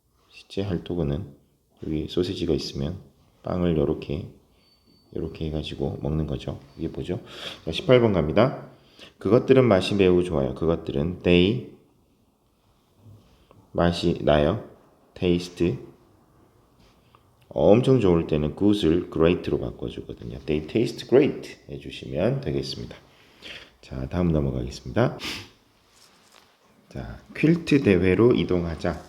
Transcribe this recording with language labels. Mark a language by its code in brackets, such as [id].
[ko] 실제 핫도그는 여기 소시지가 있으면 빵을 이렇게 해가지고 먹는 거죠. 이게 뭐죠? 자, 18번 갑니다. 그것들은 맛이 매우 좋아요. 그것들은 they 맛이 나요. taste 엄청 좋을 때는 good을 great로 바꿔주거든요. [en] They taste great [ko] 해주시면 되겠습니다. 자, 다음 넘어가겠습니다. 자, 퀼트 대회로 이동하자.